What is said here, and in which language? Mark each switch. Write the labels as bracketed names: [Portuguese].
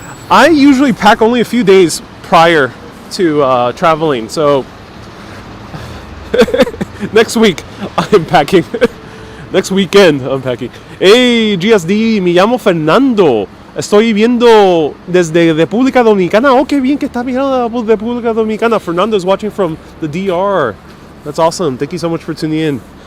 [English] I usually pack only a few days prior to traveling, so next week I'm packing. Next weekend I'm packing. Hey, GSD, [Spanish] me llamo Fernando. Estoy viendo desde República Dominicana. Oh, qué bien que está mirando de República Dominicana. [English] Fernando's watching from the DR. That's awesome. Thank you so much for tuning in.